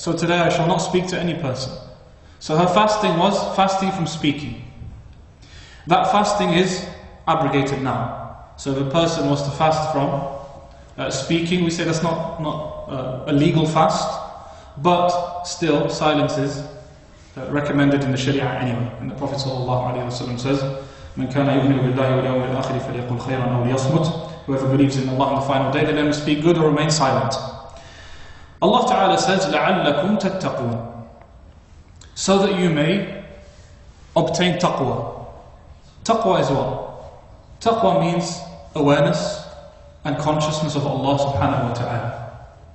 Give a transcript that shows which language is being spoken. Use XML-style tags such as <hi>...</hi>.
<en>So today I shall not speak to any person. So her fasting was fasting from speaking. That fasting is abrogated now. So if a person was to fast from speaking, we say that's not a legal fast, but still silence is recommended in the Sharia anyway. And the Prophet ﷺ says,</en> <ar>مَنْ كَانَ يُؤْمِنُ بِاللَّهِ وَالْيَوْمِ الْآخِرِ فَلْيَقُلْ خَيْرًا أَوْ لِيَصْمُتْ.</ar> <en>Whoever believes in Allah on the final day, then let him speak good or remain silent. Allah Ta'ala says,</en> <ar>لَعَلَّكُمْ تَتَّقُونَ.</ar> <en>So that you may obtain taqwa. Taqwa is what? Taqwa means awareness and consciousness of Allah Subhanahu wa Ta'ala.</en>